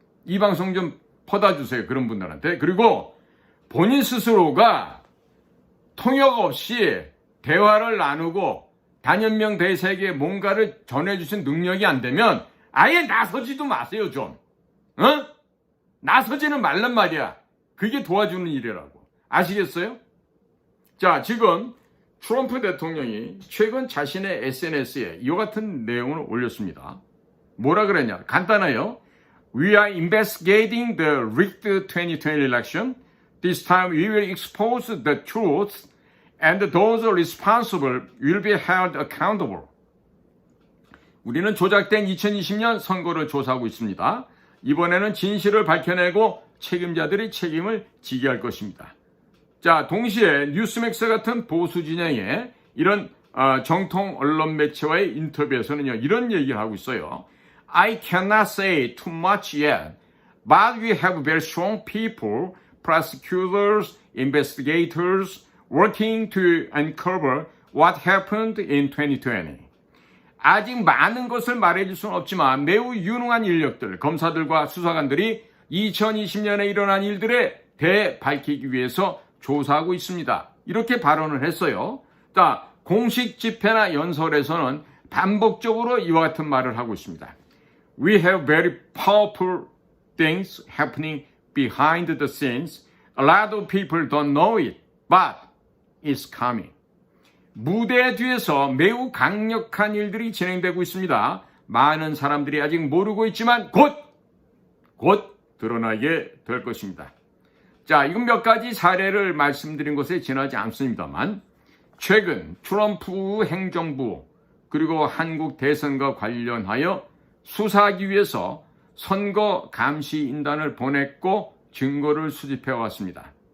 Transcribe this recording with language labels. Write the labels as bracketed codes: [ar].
[ko] 이 방송 좀 퍼다주세요. 그런 분들한테. 그리고 본인 스스로가 통역 없이 대화를 나누고 단현명 대사에게 뭔가를 전해주신 능력이 안 되면 아예 나서지도 마세요. 좀. 나서지는 말란 말이야. 그게 도와주는 일이라고. 아시겠어요? 자, 지금 트럼프 대통령이 최근 자신의 SNS에 이와 같은 내용을 올렸습니다. 뭐라 그랬냐? 간단해요. [en] We are investigating the rigged 2020 election. This time we will expose the truth and those responsible will be held accountable. [ko] 우리는 조작된 2020년 선거를 조사하고 있습니다. 이번에는 진실을 밝혀내고 책임자들이 책임을 지게 할 것입니다. 자, 동시에 뉴스맥스 같은 보수 진영의 이런 정통 언론 매체와의 인터뷰에서는요, 이런 얘기를 하고 있어요. [en] I cannot say too much yet, but we have very strong people, prosecutors, investigators, working to uncover what happened in 2020. [ko] 아직 많은 것을 말해줄 수는 없지만 매우 유능한 인력들, 검사들과 수사관들이 2020년에 일어난 일들에 대밝히기 위해서 조사하고 있습니다. 이렇게 발언을 했어요. 자, 공식 집회나 연설에서는 반복적으로 이와 같은 말을 하고 있습니다. [en] We have very powerful things happening behind the scenes. A lot of people don't know it, but it's coming. [ko] 무대 뒤에서 매우 강력한 일들이 진행되고 있습니다. 많은 사람들이 아직 모르고 있지만 곧 드러나게 될 것입니다. 자, 이건 몇 가지 사례를 말씀드린 것에 지나지 않습니다만 최근 트럼프 행정부 그리고 한국 대선과 관련하여 수사하기 위해서 선거 감시인단을 보냈고 증거를 수집해 왔습니다.